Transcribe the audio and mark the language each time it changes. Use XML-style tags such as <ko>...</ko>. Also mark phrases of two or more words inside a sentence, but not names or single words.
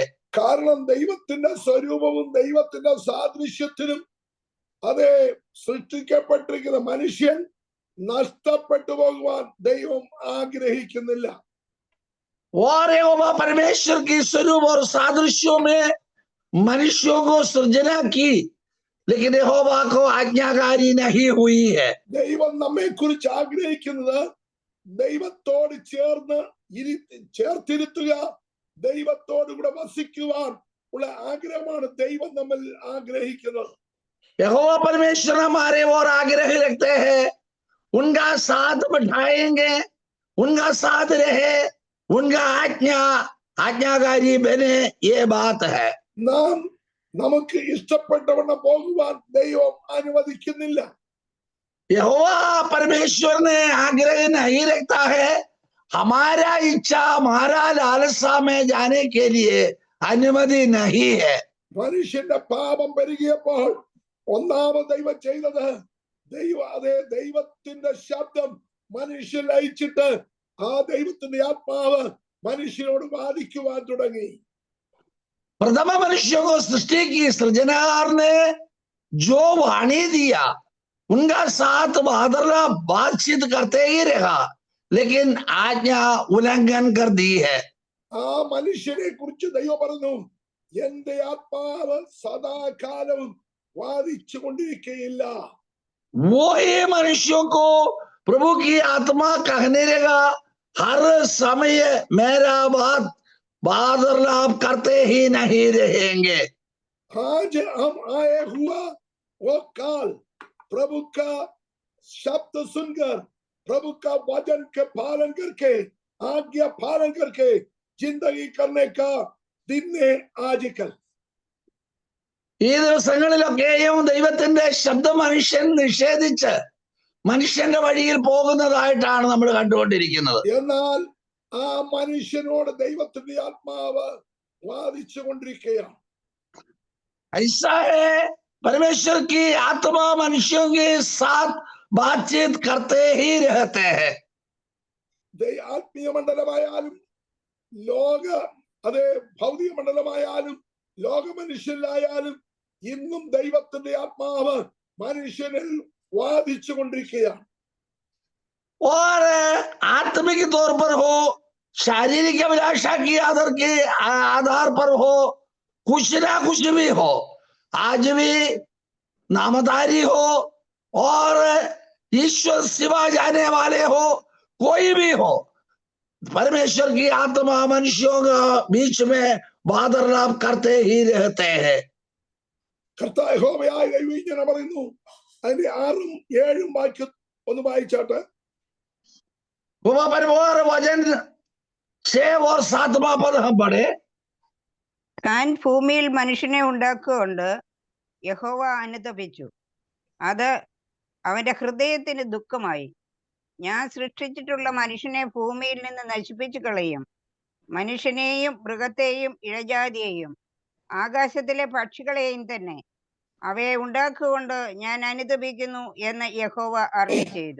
<ml>കാരണം ദൈവത്തിന്റെ സ്വരൂപവും ദൈവത്തിന്റെ സാദൃശ്യത്തിലും അതെ സൃഷ്ടിക്കപ്പെട്ടിരിക്കുന്ന മനുഷ്യൻ നഷ്ടപ്പെട്ടു പോകുവാൻ ദൈവം ആഗ്രഹിക്കുന്നില്ല.</ml> <hi>और यहोवा परमेश्वर की स्वरूप और सादृश्यों में मनुष्यों को सृजना की, लेकिन यहोवा को आज्ञाकारी नहीं हुई है.</hi> <ml>ദൈവം നമ്മെ കുറിച്ച് ആഗ്രഹിക്കുന്നത് ദൈവത്തോട് ചേർത്തിരുത്തുക, ദൈവത്തോട് കൂടെ വസിക്കുവാൻ ഉള്ള ആഗ്രഹമാണ് ദൈവം നമ്മൾ ആഗ്രഹിക്കുന്നത്.</ml> <hi>यहोवा परमेश्वर हमारे और आग्रह रखते हैं, उनका साथ बैठाएंगे, उनका साथ रहे, उनका आज्ञाकारी बने, ये बात है.</hi> <ml>നാം നമുക്ക് ഇഷ്ടപ്പെട്ടവണ്ണം പോകുവാൻ ദൈവം അനുവദിക്കുന്നില്ല.</ml> <hi>यहोवा परमेश्वर ने आग्रह नहीं रखता है, हमारा इच्छा हमारा लालसा में जाने के लिए अनुमति नहीं है.</hi> <ml>മനുഷ്യന്റെ പാപം പെരുകിയപ്പോൾ ഒന്നാമത് ദൈവം ചെയ്തത്, ദൈവത്തിന്റെ ശബ്ദം മനുഷ്യൻ അയച്ചിട്ട് ആ ദൈവത്തിന്റെ ആത്മാവ് മനുഷ്യനോട് വാദിക്കുവാൻ തുടങ്ങി.</ml> <hi>प्रथम मनुष्यों को सृष्टि की सृजनहार ने जो वाणी दिया, उनका साथ बादला बातचीत करते ही रहा, लेकिन आज्ञा उल्लंघन कर दी है.</hi> <ml>ആ മനുഷ്യനെ കുറിച്ച് ദൈവം പറഞ്ഞു, എന്റെ ആത്മാവ് സദാകാലവും വാദിച്ചു കൊണ്ടിരിക്കുകയില്ല.</ml> <hi>वो ही मनुष्यों को प्रभु की आत्मा कहने लगा, हर समय मेरा बात बादलाप करते ही नहीं रहेंगे. आज हम आए हुआ वो काल प्रभु का शब्द सुनकर, प्रभु का वचन के पालन करके, आज्ञा पालन करके जिंदगी करने का दिन है आज कल।</hi> <ml>ഈ ദിവസങ്ങളിലൊക്കെയും ദൈവത്തിന്റെ ശബ്ദം മനുഷ്യൻ നിഷേധിച്ച് മനുഷ്യന്റെ വഴിയിൽ പോകുന്നതായിട്ടാണ് നമ്മൾ കണ്ടുകൊണ്ടിരിക്കുന്നത്. എന്നാൽ ആ മനുഷ്യനോട് ദൈവത്തിന്റെ ആത്മാവ് വാദിച്ചു കൊണ്ടിരിക്കുകയാണ്.</ml> <hi>ऐसा है, परमेश्वर की आत्मा मनुष्यों के साथ बातचीत करते ही रहते हैं.</hi> <ml>ആത്മീയ മണ്ഡലമായാലും ലോക അതെ ഭൗതിക മണ്ഡലമായാലും ലോക മനുഷ്യരിലായാലും ഇന്നും ദൈവത്തിന്റെ ആത്മാവ് മനുഷ്യനിൽ വാദിച്ചു കൊണ്ടിരിക്കുകയാണ്.</ml> <hi>और आत्मिक तौर पर हो, शारीरिक अभिलाषा की आधार पर हो, कुछ ना कुछ भी हो, आज भी नामधारी हो और ईश्वर सिवा जाने वाले हो, कोई भी हो, परमेश्वर की आत्मा मनुष्यों के बीच में वार्तालाप करते ही रहते हैं.</hi> <ml>കർത്താവ് യഹോവയായ ദൈവം ഇങ്ങനെ പറയുന്നു. അതിന്റെ 6ഉം 7ഉം വാക്യം ഒന്ന് വായിച്ചാട്ടെ.</ml> <hi>वचन 6 और 7वां पद हम पढ़े.</hi> <ml>താൻ ഭൂമിയിൽ മനുഷ്യനെ ഉണ്ടാക്കുകൊണ്ട് യഹോവ അനുതപിച്ചു. അത് അവന്റെ ഹൃദയത്തിന് ദുഃഖമായി. ഞാൻ സൃഷ്ടിച്ചിട്ടുള്ള മനുഷ്യനെ ഭൂമിയിൽ നിന്ന് നശിപ്പിച്ചു കളയും. മനുഷ്യനെയും മൃഗത്തെയും ഇഴജാതിയെയും ആകാശത്തിലെ പക്ഷികളെയും തന്നെ അവയെ ഉണ്ടാക്കുകൊണ്ട് ഞാൻ അനുതപിക്കുന്നു എന്ന് യഹോവ അരുളിച്ചെയ്തു.</ml>